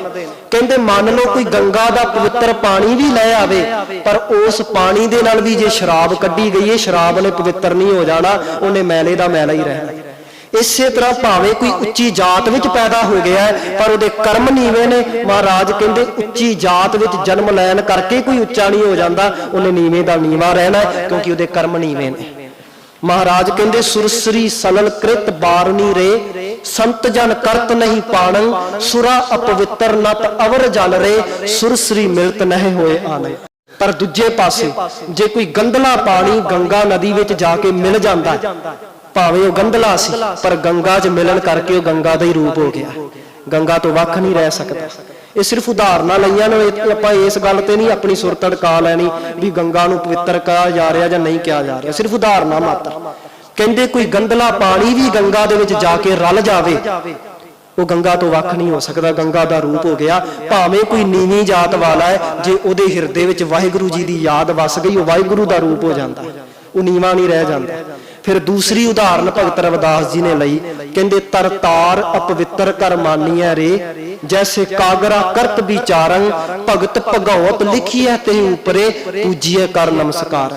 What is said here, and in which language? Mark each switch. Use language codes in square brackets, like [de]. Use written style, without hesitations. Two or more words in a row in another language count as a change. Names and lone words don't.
[pa] ਕਹਿੰਦੇ ਮਾਨ ਲੋ ਕੋਈ ਗੰਗਾ ਦਾ ਪਵਿੱਤਰ ਪਾਣੀ ਭੀ ਲੈ ਆਵੇ, ਪਰ ਉਸ ਪਾਣੀ ਦੇ ਨਾਲ ਭੀ ਜੇ ਸ਼ਰਾਬ ਕੱਢੀ ਗਈ ਹੈ, ਸ਼ਰਾਬ ਨੇ ਪਵਿੱਤਰ ਨਹੀਂ ਹੋ ਜਾਣਾ, ਉਹਨੇ ਮੈਲੇ ਦਾ ਮੈਲਾ ਹੀ ਰਹਿਣਾ। ਇਸੇ ਤਰ੍ਹਾਂ ਭਾਵੇਂ ਕੋਈ ਉੱਚੀ ਜਾਤ ਵਿਚ ਪੈਦਾ ਹੋ ਗਿਆ ਹੈ ਪਰ ਉਹਦੇ ਕਰਮ ਨੀਵੇਂ ਨੇ। ਮਹਾਰਾਜ ਕਹਿੰਦੇ ਉੱਚੀ ਜਾਤ ਵਿਚ ਜਨਮ ਲੈਣ ਕਰਕੇ ਕੋਈ ਉੱਚਾ ਨਹੀਂ ਹੋ ਜਾਤਾ, ਉਨ੍ਹੇਂ ਨੀਵੇਂ ਦਾ ਨੀਵਾਂ ਰਹਿਣਾ ਹੈ ਕਿਉਂਕਿ ਉਹਦੇ ਕਰਮ ਨੀਵੇਂ ਨੇ। ਮਹਾਰਾਜ ਕਹਿੰਦੇ ਸੁਰਸਰੀ ਸਲਲ ਕ੍ਰਿਤ ਬਾਰਨੀ ਰੇ ਸੰਤ ਜਨ ਕਰਤ ਨਹੀਂ ਪਾਣੰਗ ਸੁਰਾ ਅਪਵਿੱਤ੍ਰ ਨਤ ਅਵਰ ਜਲ ਰੇ ਸੁਰਸਰੀ ਮਿਲਤ ਨਹੀਂ ਹੋਏ ਆਨੰਦ। ਪਰ ਦੂਜੇ ਪਾਸੇ ਜੇ ਕੋਈ ਗੰਦਲਾ ਪਾਣੀ ਗੰਗਾ ਨਦੀ ਵਿਚ ਜਾਕੇ ਮਿਲ ਜਾਤਾ ਹੈ, ਭਾਵੇਂ ਵੋ ਗੰਦਲਾ ਸੀ ਪਰ ਗੰਗਾ ਚ ਮਿਲਣ ਕਰਕੇ ਵੋ ਗੰਗਾ ਕਾ ਹੀ ਰੂਪ ਹੋ ਗਿਆ, ਗੰਗਾ ਤੋ ਵੱਖ ਨਹੀਂ ਰਹਿ ਸਕਤਾ। ਯੇ ਸਿਰਫ਼ ਉਦਾਹਰਨ ਲਈਆਂ ਨੇ, ਆਪਾਂ ਇਸ ਗੱਲ ਤੇ ਨਹੀਂ ਅਪਣੀ ਸੁਰ ਤੜਕਾ ਲੈਣੀ ਭੀ ਗੰਗਾ ਨੂੰ ਪਵਿੱਤਰ ਕਹਾ ਜਾ ਰਹਾ ਜਾਂ ਨਹੀਂ ਕਹਾ ਜਾ ਰਹਾ, ਸਿਰਫ਼ ਉਦਾਹਰਨ ਮਾਤਰ। ਕਹਿੰਦੇ ਕੋਈ ਗੰਦਲਾ ਪਾਣੀ ਭੀ ਗੰਗਾ ਦੇ ਵਿਚ ਜਾਕੇ ਰਲ ਜਾਵੇ, ਉਹ ਗੰਗਾ ਤੋਂ ਵੱਖ ਨਹੀਂ ਹੋ ਸਕਦਾ, ਗੰਗਾ ਦਾ ਰੂਪ ਹੋ ਗਿਆ। ਭਾਵੇਂ ਕੋਈ ਨੀਵੀਂ ਜਾਤ ਵਾਲਾ ਹੈ, ਜੇ ਉਹਦੇ ਹਿਰਦੇ ਵਿੱਚ ਵਾਹਿਗੁਰੂ ਜੀ ਦੀ ਯਾਦ ਵਸ ਗਈ, ਉਹ ਵਾਹਿਗੁਰੂ ਦਾ ਰੂਪ ਹੋ ਜਾਂਦਾ, ਉਹ ਨੀਵਾਂ ਨਹੀਂ ਰਹਿ ਜਾਂਦਾ। ਫਿਰ ਦੂਸਰੀ ਉਦਾਹਰਨ ਭਗਤ ਰਵਿਦਾਸ ਜੀ ਨੇ ਲਈ, ਕਹਿੰਦੇ ਤਰਤਾਰ ਅਪਵਿੱਤਰ ਕਰ ਮਾਨੀਐ ਰੇ, ਜੈਸੇ ਕਾਗਰਾ ਕਰਤ ਵਿਚਾਰੰ, ਭਗਤ ਭਗਉਤ ਲਿਖੀਐ ਤੇ ਉਪਰੇ, ਪੂਜੀਐ ਕਰ ਨਮਸਕਾਰੰ।